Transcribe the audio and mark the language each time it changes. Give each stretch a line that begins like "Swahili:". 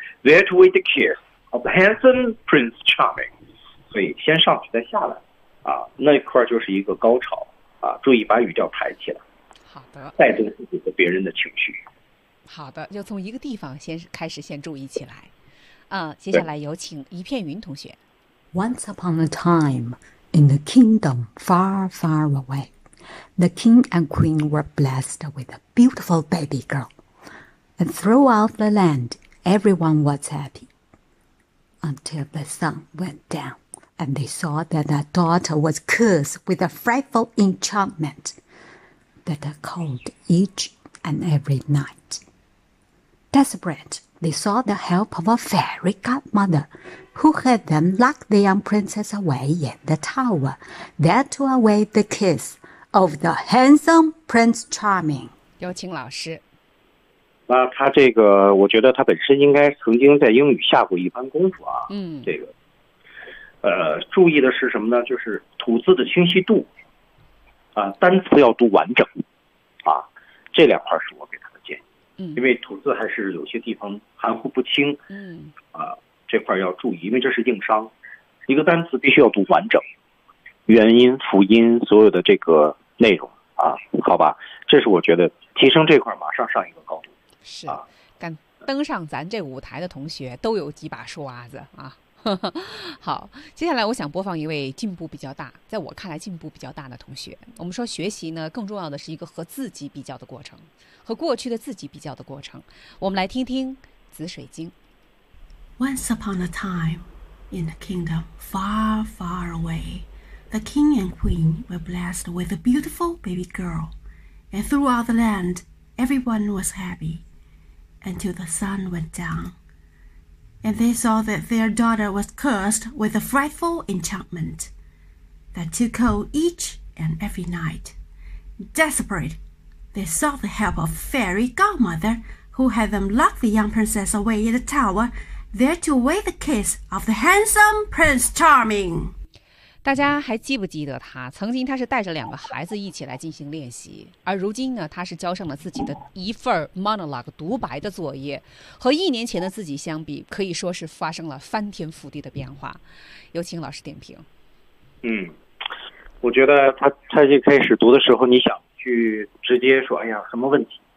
English: There to wait the kiss of the handsome Prince Charming，
Chinese: 所以先上去再下来，啊，那块就是一个高潮，啊，注意把语调抬起来，好的，带动自己和别人的情绪。好的，就从一个地方先开始，先注意起来。接下来有请一片云同学。
English: Once upon a time, in a kingdom far, far away, the king and queen were blessed with a beautiful baby girl. And throughout the land, everyone was happy. Until the sun went down, and they saw that their daughter was cursed with a frightful enchantment that called each and every night. Desperate. They sought the help of a fairy godmother, who had them lock the young princess away in the tower, there to await the kiss of the handsome Prince Charming.
Chinese: 有请老师。那他这个，我觉得他本身应该曾经在英语下过一番功夫啊。嗯。这个，注意的是什么呢？就是吐字的清晰度，啊，单词要读完整，啊，这两块是我给他。因为吐字还是有些地方含糊不清，嗯，啊，这块要注意，因为这是硬伤，一个单词必须要读完整，元音、辅音，所有的这个内容啊，好吧，这是我觉得提升这块马上上一个高度，是啊，感登上咱这舞台的同学都有几把刷子啊。好，接下来我想播放一位进步比较大，在我看来进步比较大的同学。我们说学习呢，更重要的是一个和自己比较的过程，和过去的自己比较的过程。我们来听听《紫水晶》。
English: Once upon a time, in a kingdom far, far away, the king and queen were blessed with a beautiful baby girl, and throughout the land, everyone was happy, until the sun went down. And they saw that their daughter was cursed with a frightful enchantment that took hold each and every night. Desperate, they sought the help of fairy godmother who had them lock the young princess away in a tower there to await the kiss of the handsome Prince Charming.
Chinese: 大家还记不记得他？曾经他是带着两个孩子一起来进行练习，而如今呢，他是交上了自己的一份 monologue 独白的作业，和一年前的自己相比，可以说是发生了翻天覆地的变化。有请老师点评。嗯，我觉得他一开始读的时候，你想去直接说，哎呀，什么问题？